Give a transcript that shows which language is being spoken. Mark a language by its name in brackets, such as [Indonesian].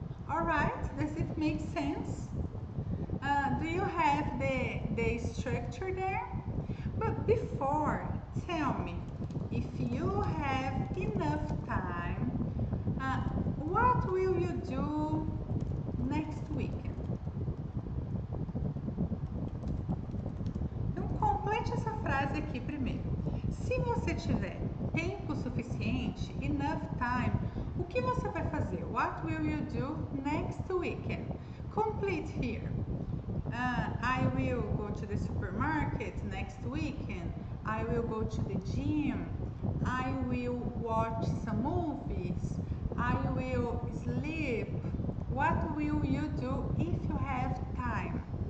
[English] Alright, does it make sense? Do you have the structure there? But before, tell me, if you have enough time, what will you do next weekend? [Portuguese] Então, complete essa frase aqui primeiro. Se você tiver tempo suficiente, [English] enough time, [Portuguese] o que você vai fazer? [English] What will you do next weekend? Complete here. I will go to the supermarket next weekend. I will go to the gym. I will watch some movies. I will sleep. What will you do if you have time?